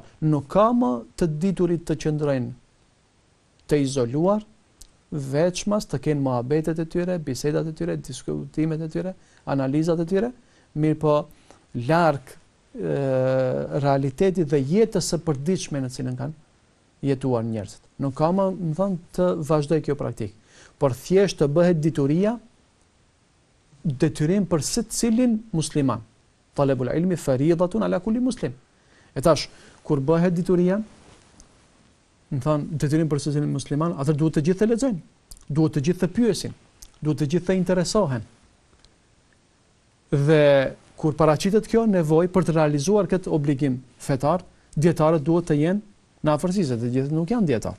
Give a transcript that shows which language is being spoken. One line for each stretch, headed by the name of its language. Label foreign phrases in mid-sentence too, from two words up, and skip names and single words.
Albanian: Nuk ka më të diturit të qëndrojnë të izoluar, veçmas të kenë muhabetet e tyre, bisedat e tyre, diskutimet e tyre, analizat e tyre, mirë po larg realitetit dhe jetës së përditshme në cilën kanë jetuar njerëzit. Nuk ka më thënë të vazhdoj kjo praktikë, por thjesht të bëhet dituria detyrim për secilin musliman.
Arabic: طلب العلم فريضة على كل مسلم.
Albanian: E tash kur bëhet dituria, më thënë detyrim për secilin musliman, atëherë duhet të gjithë të lexojnë, duhet të gjithë të pyesin, duhet të gjithë të interesohen. Dhe kur paraqitet kjo nevojë për të realizuar këtë obligim fetar, dietarët duhet të jenë në afërsi, se të gjithë nuk janë dietar.